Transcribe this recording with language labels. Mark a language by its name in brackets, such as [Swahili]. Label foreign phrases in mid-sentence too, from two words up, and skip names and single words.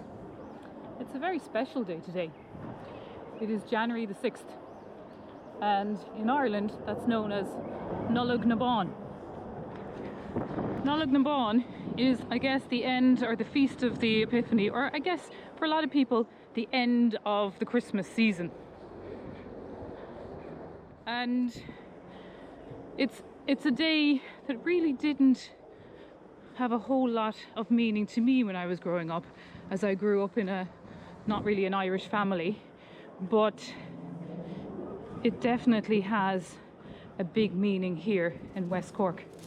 [English] It's a very special day today. It is January the 6th, and in Ireland that's known as Nollaig mBan. Nollaig mBan is, I guess, the end or the feast of the Epiphany, or I guess for a lot of people the end of the Christmas season. And it's a day that really didn't have a whole lot of meaning to me when I was growing up, as I grew up in a not really an Irish family, but it definitely has a big meaning here in West Cork.